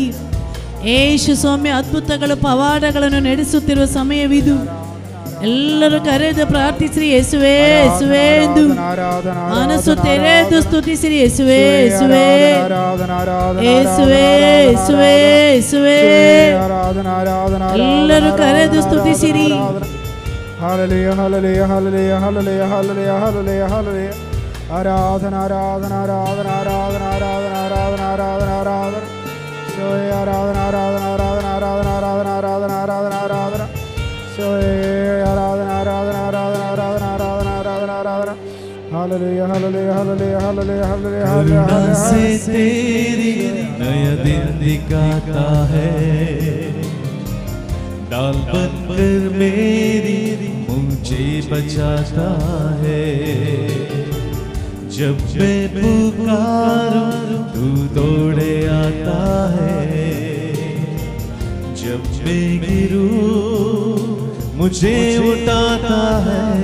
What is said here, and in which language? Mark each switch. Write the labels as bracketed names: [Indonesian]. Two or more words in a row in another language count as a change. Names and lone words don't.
[Kannada] ಯೇಸು ಸ್ವಾಮಿ ಅದ್ಭುತಗಳು ಪವಾಡಗಳನ್ನು ನಡೆಸುತ್ತಿರುವ ಸಮಯವಿದು. ಎಲ್ಲರೂ ಕರೆದು ಪ್ರಾರ್ಥಿಸಿರಿ. ಯೇಸುವೇ ಯೇಸುವೇ ಎಂದು ಮನಸ್ಸು ತೆರೆದು ಸ್ತುತಿಸಿರಿ. ಯೇಸುವೇ ಯೇಸುವೇ ಯೇಸುವೇ ಯೇಸುವೇ ಯೇಸುವೇ ಎಲ್ಲರೂ ಕರೆದು ಸ್ತುತಿಸಿರಿ. [Malayalam] ഹല്ലേലൂയ ഹല്ലേലൂയ ഹല്ലേലൂയ ഹല്ലേലൂയ ഹല്ലേലൂയ ഹല്ലേലൂയ ഹല്ലേലൂയ. ആരാധന ആരാധന ആരാധന ആരാധന ആരാധന ആരാധന ആരാധന ആരാധന ശോയ ആരാധന ആരാധന ആരാധന ആരാധന ആരാധന ആരാധന ആരാധന ആരാധന ശോയ ആരാധന ആരാധന ആരാധന ആരാധന ആരാധന ആരാധന ആരാധന. ഹല്ലേലൂയ ഹല്ലേലൂയ ഹല്ലേലൂയ ഹല്ലേലൂയ ഹല്ലേലൂയ [Hindi] करुणा से तेरी नया दिन दिखाता है, डाल बनकर मेरी मुझे बचाता है. जब मैं पुकारूं तू दौड़े आता है, जब मैं गिरूं मुझे उठाता है.